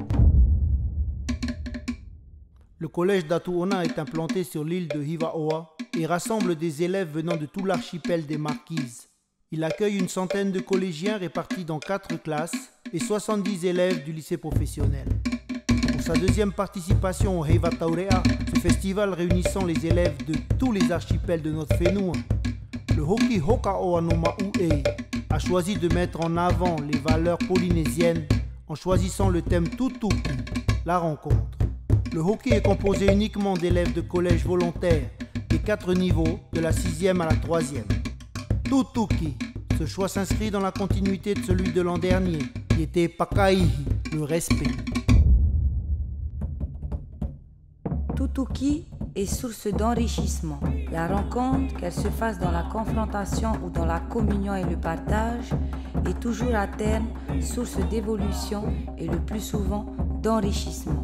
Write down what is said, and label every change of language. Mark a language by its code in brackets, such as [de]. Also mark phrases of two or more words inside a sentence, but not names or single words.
[fr] Le collège d'Atuona est implanté sur l'île de Hivaoa et rassemble des élèves venant de tout l'archipel des Marquises. Il accueille une centaine de collégiens répartis dans 4 classes et 70 élèves du lycée professionnel. Pour sa deuxième participation au Heivataurea, ce festival réunissant les élèves de tous les archipels de notre whenua, le Hoki Hokaoa no Ma'u'ei a choisi de mettre en avant les valeurs polynésiennes en choisissant le thème Tutuki, la rencontre. Le hockey est composé uniquement d'élèves de collège volontaires des 4 niveaux, de la 6e à la 3e. Tutuki, ce choix s'inscrit dans la continuité de celui de l'an dernier, qui était Pakaihi, le respect. Tutuki est source d'enrichissement. La rencontre, qu'elle se fasse dans la confrontation ou dans la communion et le partage, est toujours à terme source d'évolution et le plus souvent d'enrichissement.